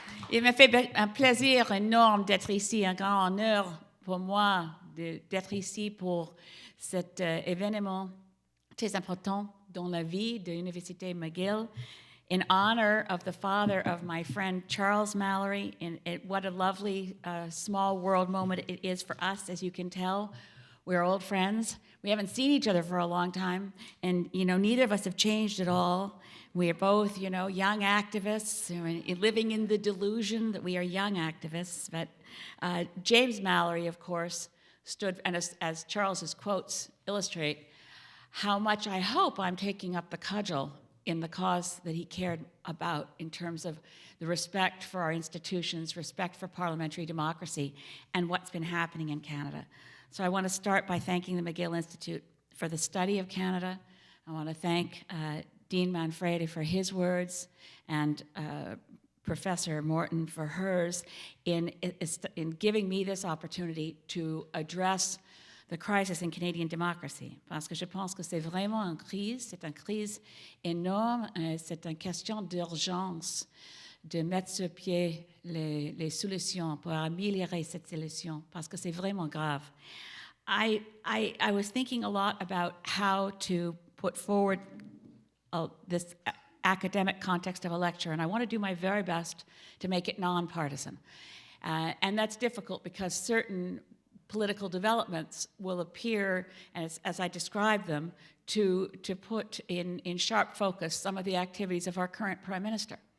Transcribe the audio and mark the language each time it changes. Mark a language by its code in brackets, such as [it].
[fr] Il m'a fait un plaisir énorme d'être ici, un grand honneur pour moi d'être ici pour cet événement très important dans la vie de l'Université McGill [en] in honor of the father of my friend Charles Mallory. And what a lovely small world moment it is for us, as you can tell. We're old friends. We haven't seen each other for a long time, and neither of us have changed at all. We are both, young activists, living in the delusion that we are young activists. But James Mallory, of course, stood, and as Charles's quotes illustrate, how much I hope I'm taking up the cudgel in the cause that he cared about in terms of the respect for our institutions, respect for parliamentary democracy, and what's been happening in Canada. So I want to start by thanking the McGill Institute for the study of Canada. I want to thank Dean Manfredi for his words and Professor Morton for hers in giving me this opportunity to address the crisis in Canadian democracy. [fr] Parce que je pense que c'est vraiment une crise énorme, c'est une question d'urgence de mettre sur pied les solutions pour améliorer cette solution, parce que c'est vraiment grave. [en] I was thinking a lot about how to put forward this academic context of a lecture, and I want to do my very best to make it nonpartisan. And that's difficult because certain political developments will appear, as I describe them, to put in sharp focus some of the activities of our current Prime Minister.